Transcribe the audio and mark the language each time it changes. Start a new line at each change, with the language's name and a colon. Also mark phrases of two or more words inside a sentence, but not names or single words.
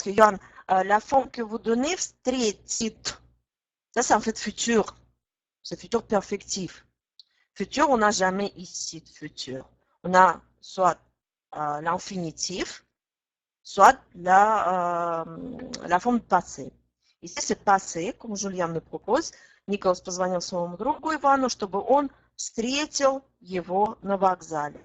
French: que Йоан, la forme que vous donnez, встретит, ça, c'est en fait futur, c'est futur perfectif. Futur, on n'a jamais ici de futur. On a soit l'infinitif, soit la forme passé. Ici, c'est passé, comme Julien me propose.
Russian: Николас позвонил своему другу Ивану, чтобы он встретил его на вокзале.